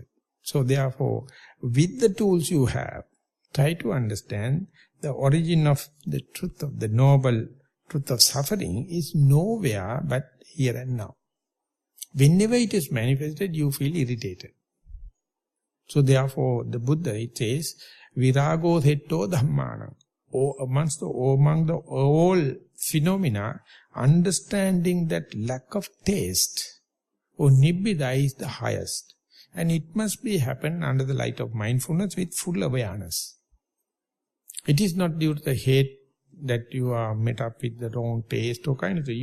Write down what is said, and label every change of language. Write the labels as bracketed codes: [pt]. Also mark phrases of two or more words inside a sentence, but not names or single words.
[en] So therefore, with the tools you have, try to understand the origin of the truth of the noble truth of suffering is nowhere but here and now. Whenever it is manifested, you feel irritated. So therefore, the Buddha, it says, [pi] virago thetto dhammanam. [en] Among the all phenomena, understanding that lack of taste or nibbida is the highest. And it must be happen under the light of mindfulness with full awareness. It is not due to the hate that you are met up with the wrong taste or kind of thing.